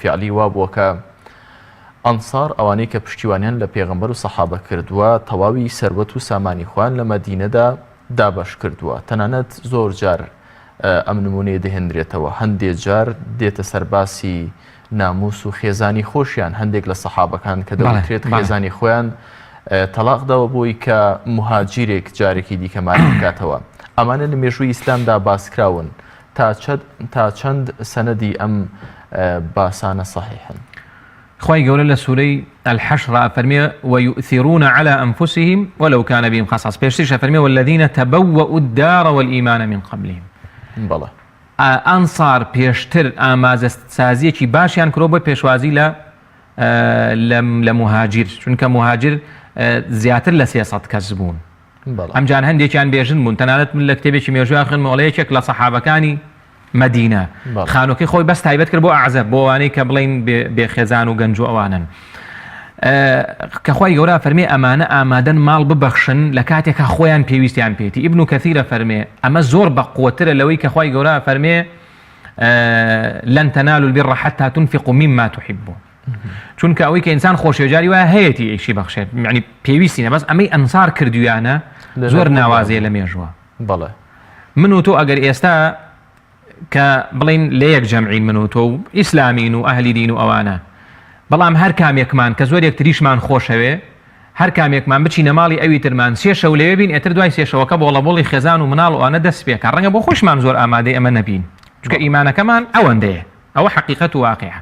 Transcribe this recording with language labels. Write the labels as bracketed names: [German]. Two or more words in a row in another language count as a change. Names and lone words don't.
[Central Kurdish] فیعلی وا بووە کە ئەنسار ئەوانەی کە پشتیوانیان لە پێغەمبەر و سەحابە کردووە تەواوی سەروەت و سامانی خۆیان لە مەدینەدا دابەش کردووە تەنانەت زۆر جار ئەم نمونەیە دەهێنرێتەوە هەندێک جار دێتە سەرباسی ناموس و خێزانی خۆشیان هەندێک لە سەحابەکان کە دەوترێت خێزانی خۆیان تەلاقداوە بۆی کە مهاجرێک جارێکی دیکەمانی بکاتەوە. ئەمانە لە مێژووی ئیسلامدا باسکراون تا چەند سەنەدی ئەم باسانە صحیحن؟ خی گەورە لە سوورەی الحەشر فەرمێ [Arabic] ويؤثرون على أنفسهم ولو كان بهم خصاص. [Central Kurdish] پێشترش فەرمێ [Arabic] والذين تبوأوا الدار والإيمان من قبلهم. [Central Kurdish] بەڵێ ئەنسار پێشتر ئاماژەسازیەکی باشیان کرۆ بۆ پێشوازی لە مهاجر، چونکە مهاجر زیاتر لە 300 کەس بوون. ئەمجان هەندێکیان بێژن بوون. تەنانەت من لە کتێبێکی مێژووی خوێنمەوەڵەیەکێک لە سەحابەکانی مەدینە خانۆکەی خۆی بەس تایبەت کرد بۆ عەزەب، بۆ ئەوانەی کە بڵێن بێخێزان و گەنج و ئەوانن. کە خی گەورە فەرمێ ئەمانە ئامادەن ماڵ ببەخشن لە کاتێکە خۆیان پێویستیان پێێتی. ئیبن کەثیرە فەرمێ ئەمە زۆر بەقوترە لەوەی کە خی گەورە فەرمێ [Arabic] لەن تەنالوا البر حتى تنفقوا مما تحبون. [Central Kurdish] چونکە ئەوەی کە ئینسان خۆشیێجاری وایە هەیەی ئیشی بەخشێت، یعنی پێویستینە، بەس ئەمەی ئەنسار کردویانە زۆر ناوازەیە لە مێژووە. بەڵێ من و تۆ ئەگەر ئێستا کە بڵین لە یەک جەمعین من و تۆ و ئیسلامین و ئەهلی دین و ئەوانە، بەڵام هەر کامێکمان کە زۆر یەکتریشمان خۆشەوێ، هەر کامێکمان بچینە ماڵی ئەوی ترمان سێشەو لەوێ بین، ئێتر دوای سێشەوەکە بۆڵەبۆڵی خێزان و مناڵ و ئەوانە دەست پێکە، ڕەنگە بۆ خۆشمان زۆر ئامادەی ئەمە نەبین، چونکە ئیمانەکەمان ئەوەندەیە، ئەوە حەقیقەت و واقعە.